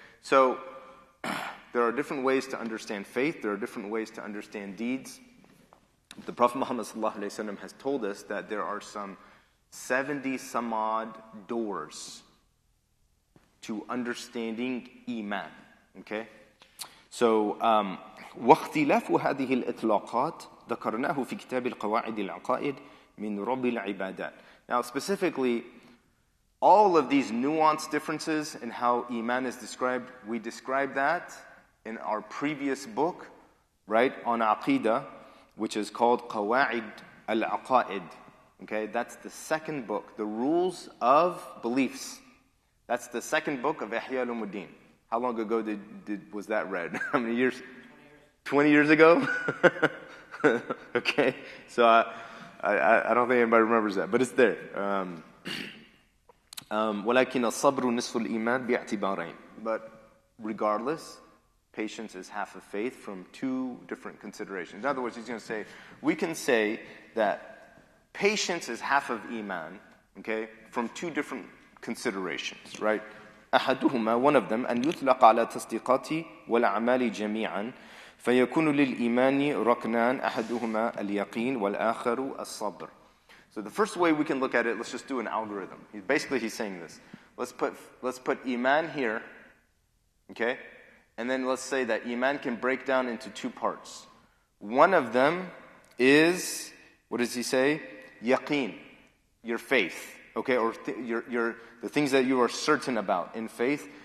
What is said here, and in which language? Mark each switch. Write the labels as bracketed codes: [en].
[en] So, there are different ways to understand faith. There are different ways to understand deeds. The Prophet Muhammad ﷺ has told us that there are some 70 some odd doors to understanding Iman. Okay? So, [ar] واختلاف هذه الإطلاقات ذكرناه في كتاب القواعد العقائد من رب العبادات. [en] Now, specifically, all of these nuanced differences in how Iman is described, we described that in our previous book, right, on Aqidah, which is called Qawa'id al-Aqa'id. Okay, that's the second book, the rules of beliefs. That's the second book of Ihya Ulumuddin. How long ago was that read? How many years? 20 years ago? Okay, so I don't think anybody remembers that, but it's there. [ar] ولكن الصبر نصف الإيمان باعتبارين. [en] But regardless, patience is half of faith from two different considerations. In other words, he's going to say, we can say that patience is half of Iman, okay, from two different considerations, right? [ar] أحدهما, [en] one of them, [ar] أن يطلق على تصديقات والأعمال جميعا فيكون للإيمان ركنان أحدهما اليقين والآخر الصبر. [en] So the first way we can look at it, let's just do an algorithm. He's saying this. Let's put Iman here, okay? And then let's say that Iman can break down into two parts. One of them is, what does he say? Yaqeen, your faith, okay? Or the things that you are certain about in faith.